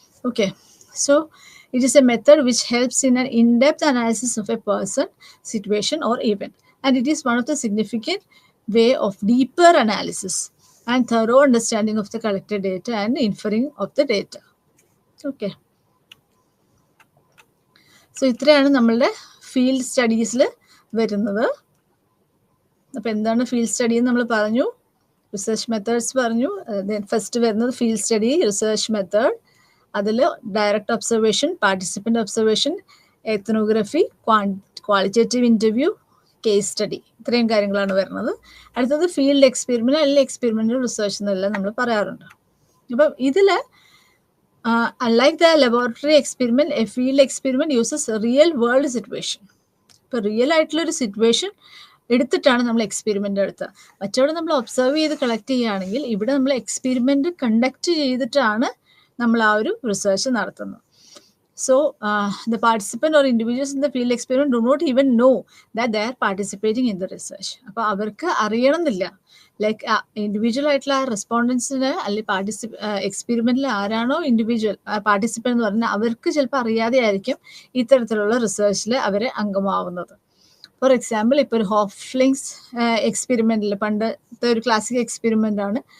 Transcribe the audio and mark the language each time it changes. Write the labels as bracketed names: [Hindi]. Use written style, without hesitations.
[Malayalam] Okay, so [English] it is a method which helps in an in-depth analysis of a person, situation or event, and it is one of the significant way of deeper analysis and thorough understanding of the collected data and inferring of the data. Okay, so [Malayalam] ഇത്രയാണ് നമ്മളുടെ field സ്റ്റഡീസിൽ വരുന്നത്. അപ്പോൾ എന്താണ് field study എന്ന് നമ്മൾ പറഞ്ഞു, research methods പറഞ്ഞു. First വരുന്നത് ഫീൽഡ് സ്റ്റഡി, റിസർച്ച് മെത്തേഡ്, അതിൽ direct observation, participant observation, ethnography, qualitative interview, case study, ഇത്രയും കാര്യങ്ങളാണ് വരുന്നത്. അടുത്തത് ഫീൽഡ് എക്സ്പെരിമെൻ്റ് അല്ലെങ്കിൽ എക്സ്പെരിമെൻ്റൽ റിസർച്ച് എന്നെല്ലാം നമ്മൾ പറയാറുണ്ട്. അപ്പം ഇതിൽ [English] unlike the laboratory experiment, a field experiment uses a real world situation. [Malayalam] ഇപ്പോൾ റിയൽ ആയിട്ടുള്ളൊരു സിറ്റുവേഷൻ എടുത്തിട്ടാണ് നമ്മൾ എക്സ്പെരിമെൻ്റ് എടുത്തത്. മറ്റവിടെ നമ്മൾ ഒബ്സർവ് ചെയ്ത് കളക്ട് ചെയ്യുകയാണെങ്കിൽ ഇവിടെ നമ്മൾ എക്സ്പെരിമെൻ്റ് കണ്ടക്ട് ചെയ്തിട്ടാണ് നമ്മൾ ആ ഒരു റിസർച്ച് നടത്തുന്നത്. [English] So the participant or individuals in the field experiment do not even know that they are participating in the research. [Malayalam] അപ്പോൾ അവർക്ക് അറിയണമെന്നില്ല, ലൈക്ക് ഇൻഡിവിജ്വൽ ആയിട്ടുള്ള റെസ്പോണ്ടൻസിന് അല്ലെങ്കിൽ എക്സ്പെരിമെന്റിൽ ആരാണോ ഇൻഡിവിജ്വൽ പാർട്ടിസിപ്പൻ്റ് എന്ന് പറഞ്ഞാൽ അവർക്ക് ചിലപ്പോൾ അറിയാതെ ആയിരിക്കും ഇത്തരത്തിലുള്ള റിസർച്ചിൽ അവർ അംഗമാവുന്നത്. ഫോർ എക്സാമ്പിൾ, ഇപ്പോൾ ഒരു ഹോഫ്ലിങ്സ് എക്സ്പെരിമെൻറ്റിൽ പണ്ടത്തെ ഒരു ക്ലാസിക് എക്സ്പെരിമെൻ്റ് ആണ്.